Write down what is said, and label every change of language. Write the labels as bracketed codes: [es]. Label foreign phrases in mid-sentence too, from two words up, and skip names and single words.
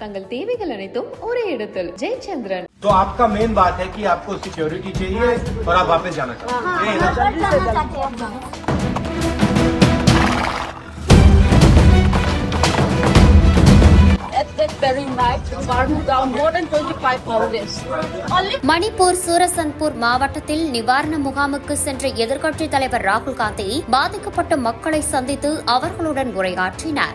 [ta] தேவைகள் அனைத்தும் ஒரே இடத்தில் ஜெயச்சந்திரன். [hi] तो आपका मेन बात है कि आपको सिक्योरिटी चाहिए और आप वापस जाना चाहते हैं. [ta] மணிப்பூர் சூரசன்பூர் மாவட்டத்தில் நிவாரண முகாமுக்கு சென்ற எதிர்க்கட்சித் தலைவர் ராகுல் காந்தி பாதிக்கப்பட்ட மக்களை சந்தித்து அவர்களுடன் உரையாற்றினார்.